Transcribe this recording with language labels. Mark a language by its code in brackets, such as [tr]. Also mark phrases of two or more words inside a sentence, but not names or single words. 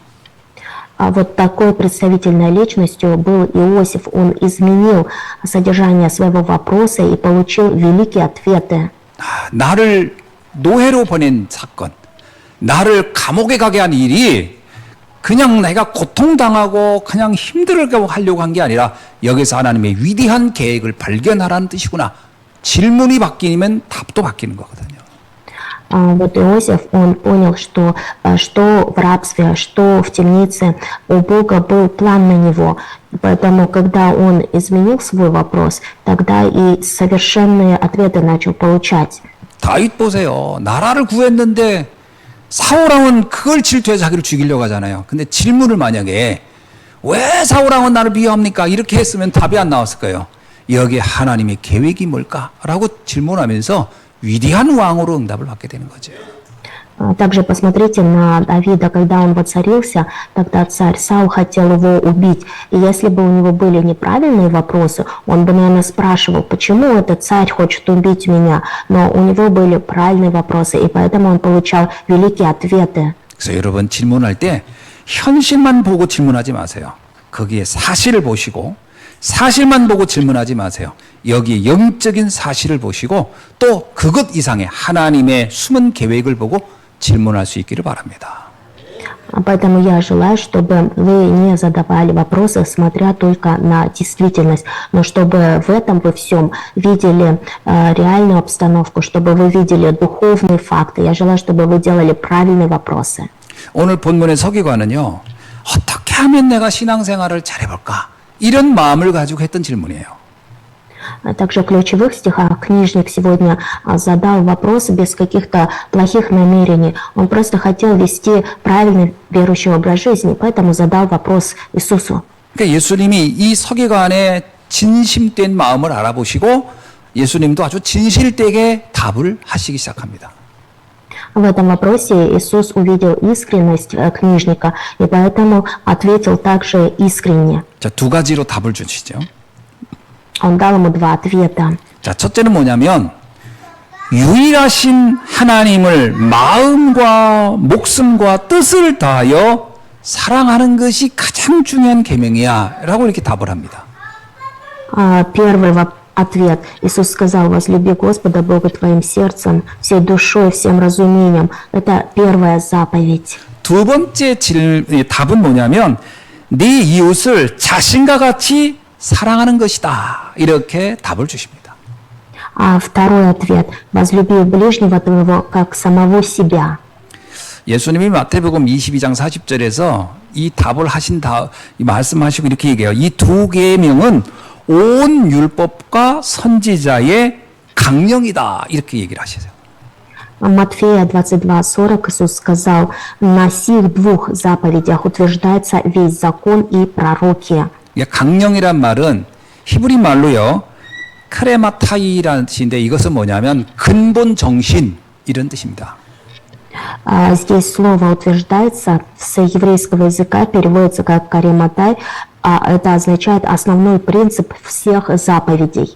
[ru] А вот такой представительной личностью был Иосиф. Он изменил содержание своего вопроса и получил великие ответы. [ko] 나를 노예로 보낸 사건, 나를 감옥에 가게 한 일이 그냥 내가 고통당하고 그냥 힘들게 하려고 한 게 아니라 여기서 하나님의 위대한 계획을 발견하라는 뜻이구나. 질문이 바뀌면 답도 바뀌는 거거든요. [ru] Вот Иосиф, он понял, что в рабстве, что в темнице у Бога был план на него. Поэтому, когда он изменил свой вопрос, тогда и совершенные ответы начал получать. [ko] 다윗 보세요. 나라를 구했는데 사울왕은 그걸 질투해서 자기를 죽이려고 하잖아요. 근데 질문을 만약에 왜 사울왕은 나를 미워합니까? 이렇게 했으면 답이 안 나왔을 거예요. 여기에 하나님의 계획이 뭘까? 라고 질문하면서 위대한 왕으로 응답을 받게 되는 거죠. [ru] Также посмотрите на Давида, когда он воцарился, тогда царь Саул хотел его убить. И если бы у него были неправильные вопросы, он бы, наверное, спрашивал, почему этот царь хочет убить меня. Но у него были правильные вопросы, и поэтому он получал великие ответы. [ko] 그래서 여러분 질문할 때 현실만 보고 질문하지 마세요. 거기에 사실을 보시고 사실만 보고 질문하지 마세요. 여기 영적인 사실을 보시고 또 그것 이상의 하나님의 숨은 계획을 보고 질문할 수 있기를 바랍니다. [ru] Поэтому я желаю, чтобы вы не задавали вопросы, смотря только на действительность, но чтобы в этом вы всем видели реальную обстановку, чтобы вы видели духовные факты. Я желаю, чтобы вы делали правильные вопросы. [ko] 오늘 본문의 서기관은요. 어떻게 하면 내가 신앙생활을 잘해볼까? 이런 마음을 가지고 했던 질문이에요. [ru] Также в ключевых стихах книжник сегодня задал вопрос без каких-то плохих намерений. Он просто хотел вести правильный верующий образ жизни, поэтому задал вопрос Иисусу. [ko] 그러니까 예수님이 이 서기관의 진심된 마음을 알아보시고 예수님도 아주 진실되게 답을 하시기 시작합니다. [ru] В этом вопросе Иисус увидел искренность книжника, и поэтому ответил также искренне. [ko] 자, 두 가지로 답을 주시죠. [ru] Он дал ему два ответа. [ko] 자, 첫째는 뭐냐면 유일하신 하나님을 마음과 목숨과 뜻을 다하여 사랑하는 것이 가장 중요한 계명이야 라고 이렇게 답을 합니다. [ru] Первый ответ. Иисус сказал: возлюби Господа Бога твоим сердцем, всей душой, всем разумением. Это первая заповедь. [ko] 두 번째 답은 뭐냐면 네 이웃을 자신과 같이 사랑하는 것이다. 이렇게 답을 주십니다. [ru] А второй ответ. возлюби ближнего твоего, как самого себя. [ko] 예수님이 마태복음 22장 40절에서 이 답을 하신 말씀하시고 이렇게 얘기해요. 이 두 계명은 온 율법과 선지자의 강령이다. 이렇게 얘기를 하시죠. [ru] Матфея 22:40 Иисус сказал: на сих двух заповедях утверждается весь закон и пророки. [ko] 강령이란 말은 히브리 말로요. 크레마타이라는 뜻인데 이것은 뭐냐면 근본 정신 이런 뜻입니다. [ru] Здесь слово утверждается с еврейского языка, переводится как карематай, а это означает основной принцип всех заповедей.